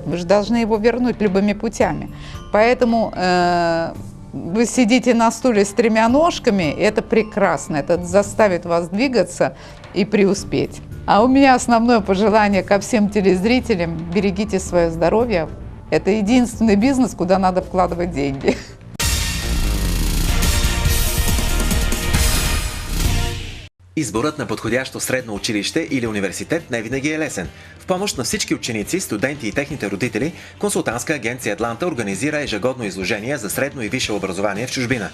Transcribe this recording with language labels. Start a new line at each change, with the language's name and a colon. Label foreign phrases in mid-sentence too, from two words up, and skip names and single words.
Russian: Вы же должны его вернуть любыми путями. Поэтому вы сидите на стуле с 3 ножками, и это прекрасно, это заставит вас двигаться и преуспеть. А у меня основное пожелание ко всем телезрителям: берегите свое здоровье. Это единственный бизнес, куда надо вкладывать деньги.
Bulgarian: Изборът на подходящо средно училище или университет не винаги е лесен. В помощ на всички ученици, студенти и техните родители, консултантска агенция Атланта организира ежегодно изложение за средно и висше образование в чужбина.